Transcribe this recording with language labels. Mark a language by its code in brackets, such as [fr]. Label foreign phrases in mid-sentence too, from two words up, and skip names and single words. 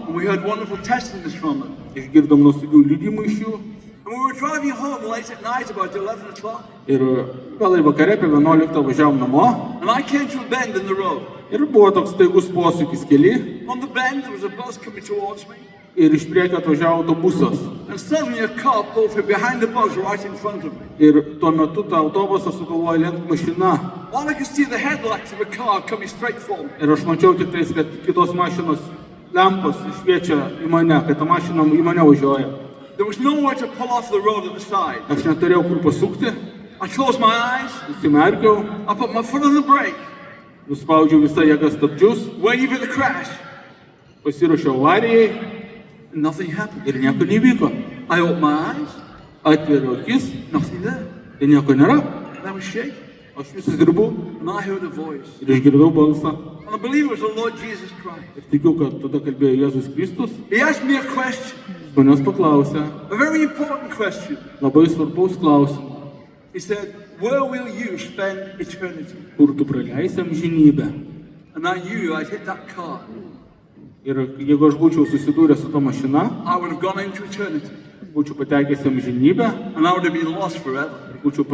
[en] and we heard wonderful testimonies from them. [lt] išgirdom nuostabių liudymų iš jų. [en] And we were driving home late at night, about 11 o'clock, [lt] Ir vėlai vakare apie 11 važiavom namo. [en] and I came to a bend in the road. [lt] Ir buvo toks staigus posūkis keli. [en] On the bend, there was a bus coming towards me, [lt] Ir iš priekio atvažiavo autobusas. [en] and suddenly a car pulled from behind the bus right in front of me. [lt] Ir tuo metu tą autobusą sugalvojo lenkti mašina. [en] All I could see the headlights of a car coming straight for me. [lt] Ir aš mačiau tik tais, kad kitos mašinos lempos šviečia į mane, kad ta mašina į mane važiuoja. [en] There was nowhere to pull off the road at the side. [lt] Aš neturėjau kur pasukti, [en] I closed my eyes, [lt] užsimerkiau, [en] I put my foot on the brake, [lt] nuspaudžiau visą jėgą stabdžius, [en] waiting for the crash, [lt] pasiruošiau avarijai [en] and nothing happened. [lt] ir nieko nevyko. [en] I opened my eyes, [lt] Atvėriau akis, [en] nothing there. [lt] tai nieko nėra. [en] And I was shaking, [lt] Aš visas dirbau [en] and I heard a voice. [lt] ir išgirdau balsą. [en] And I believe it was the Lord Jesus Christ. [lt] Ir tikiu, kad tada kalbėjo Jėzus Kristus. [en] He asked me a question, [lt] Jis manęs paklausė [en] a very important question. [lt] labai svarbaus klausimą. [en] He said, where will you spend eternity? [lt] Kur tu praleisi amžinybę? [en] And I knew I'd hit that car. [lt] Ir jeigu aš būčiau susidūręs su ta mašina, [en] I would have gone into eternity, [lt] būčiau patekęs į amžinybę [en] and I would have been lost forever. [lt] ir būčiau